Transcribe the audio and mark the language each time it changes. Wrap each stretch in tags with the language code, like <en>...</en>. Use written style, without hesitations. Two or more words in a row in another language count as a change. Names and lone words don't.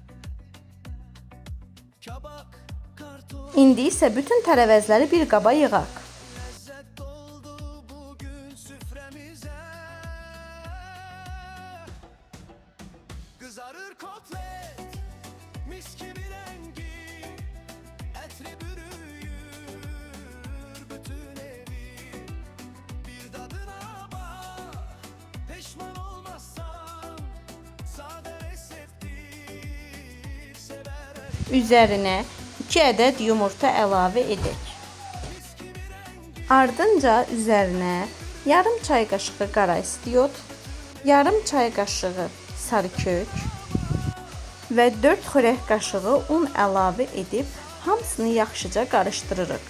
<az>Kabak, kartof, İndi isə bütün tərəvəzləri bir qaba yığaq.</az> <tr>lezzet doldu bugün süfremize. Kızarır kotlet, mis gibi rengi, etli bürüyür bütün evi. Bir tadına bak, pişman olmazsan, sade reseptir, sever herkes.</tr> <az>Üzərinə 2 ədəd yumurta əlavə edək. Ardınca üzərinə yarım çay qaşığı qara istiot, yarım çay qaşığı sarı kök və 4 xörək qaşığı un əlavə edib hamısını yaxşıca qarışdırırıq.</az>